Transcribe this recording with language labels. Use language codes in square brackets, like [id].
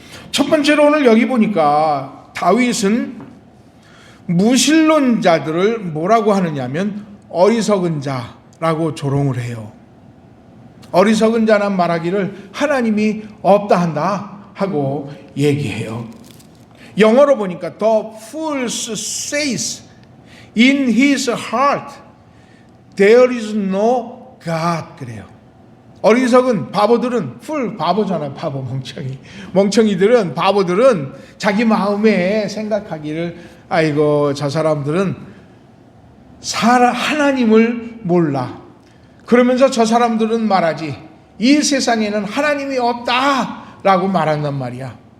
[ko] 첫 번째로 오늘 여기 보니까 다윗은 무신론자들을 뭐라고 하느냐면 어리석은 자라고 조롱을 해요. 어리석은 자란 말하기를 하나님이 없다 한다 하고 얘기해요. 영어로 보니까 [en] The fool says in his heart there is no God [ko] 그래요. 어리석은 바보들은 fool 바보잖아요. 바보 멍청이들은 바보들은 자기 마음에 생각하기를 아이고 저 사람들은 하나님을 몰라. 그러면서 저 사람들은 말하지 이 세상에는 하나님이 없다라고 말한단 말이야.